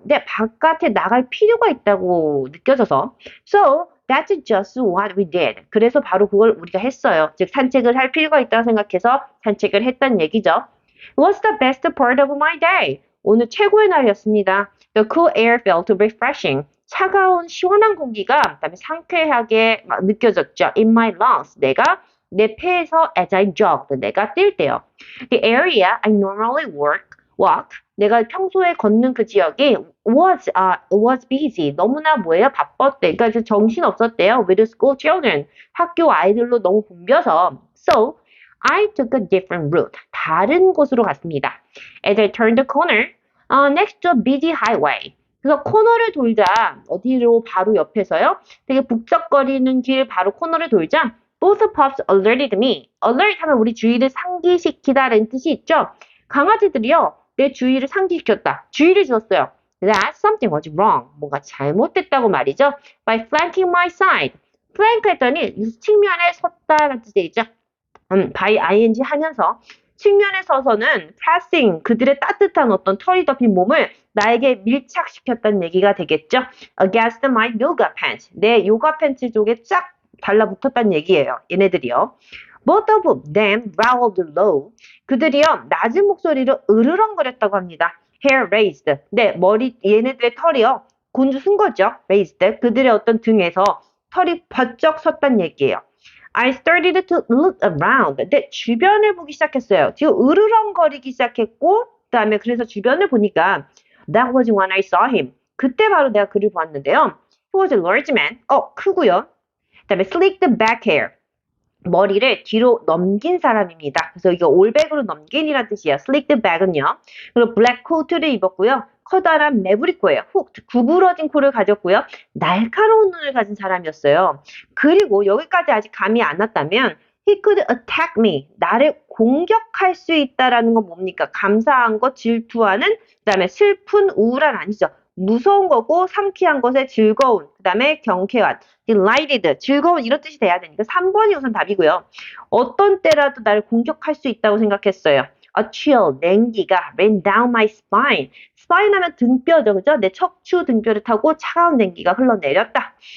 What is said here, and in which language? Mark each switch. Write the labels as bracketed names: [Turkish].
[Korean] 네, 바깥에 나갈 필요가 있다고 느껴져서. [English] So, that's just what we did. [Korean] 그래서 바로 그걸 우리가 했어요. 즉, 산책을 할 필요가 있다고 생각해서 산책을 했다는 얘기죠. [English] It was the best part of my day. [Korean] 오늘 최고의 날이었습니다. [English] The cool air felt refreshing. [Korean] 차가운 시원한 공기가 그다음에 상쾌하게 느껴졌죠. [English] In my lungs. [Korean] 내 폐에서 [English] as I jogged. [Korean] 내가 뛸 때요. [English] The area I normally walk. [Korean] 내가 평소에 걷는 그 지역이 [English] was busy. [Korean] 너무나 바빴대. 그러니까 정신 없었대요. [English] With school children. [Korean] 학교 아이들로 너무 붐벼서. So, [English] I took a different route. [Korean] 다른 곳으로 갔습니다. [English] As I turned the corner, next to a busy highway. [Korean] 그래서 코너를 돌자, 어디로 바로 옆에서요. 되게 북적거리는 길 바로 코너를 돌자, [English] both pups alerted me. [Korean] alert 하면 우리 주의를 상기시키다라는 뜻이 있죠. 강아지들이요, 내 주의를 상기시켰다. 주의를 주었어요. [English] That something was wrong. [Korean] 뭔가 잘못됐다고 말이죠. [English] By flanking my side. [Korean] flank 했더니 측면에 섰다라는 뜻이 있죠. by ing 하면서 측면에 서서는 pressing 그들의 따뜻한 어떤 털이 덮인 몸을 나에게 밀착시켰다는 얘기가 되겠죠. [English] Against my yoga pants. [Korean] 내 요가 팬츠 쪽에 쫙 달라붙었다는 얘기예요. 얘네들이요. [English] Both of them growled low. [Korean] 그들이요 낮은 목소리로 으르렁거렸다고 합니다. [English] Hair raised. [Korean] 네, 머리 얘네들의 털이요 곤두 쓴 거죠. [English] raised. [Korean] 그들의 어떤 등에서 털이 번쩍 섰다는 얘기예요. [English] I started to look around. [Korean] 네, 주변을 보기 시작했어요. 지금 으르렁거리기 시작했고, 그 다음에 그래서 주변을 보니까 [English] That was when I saw him. [Korean] 그때 바로 내가 그를 보았는데요. [English] He was a large man. [Korean] 크고요. 그 다음에 [English] slicked back hair. [Korean] 머리를 뒤로 넘긴 사람입니다. 그래서 이거 올백으로 넘긴이라는 뜻이에요. slicked back은요. 그리고 블랙 코트를 입었고요. 커다란 매부리 코예요. 훅 구부러진 코를 가졌고요. 날카로운 눈을 가진 사람이었어요. 그리고 여기까지 아직 감이 안 왔다면 [English] he could attack me. [Korean] 나를 공격할 수 있다라는 건 뭡니까? 감사한 것, 질투하는, 그다음에 슬픈, 우울한 아니죠. 무서운 거고 상쾌한 것에 즐거운, 그 다음에 경쾌한, delighted, 즐거운 이런 뜻이 돼야 되니까 3번이 우선 답이고요. 어떤 때라도 나를 공격할 수 있다고 생각했어요. [English] A chill, [Korean] 냉기가 [English] ran down my spine. [Korean] spine 하면 등뼈죠, 그죠? 내 척추 등뼈를 타고 차가운 냉기가 흘러내렸다.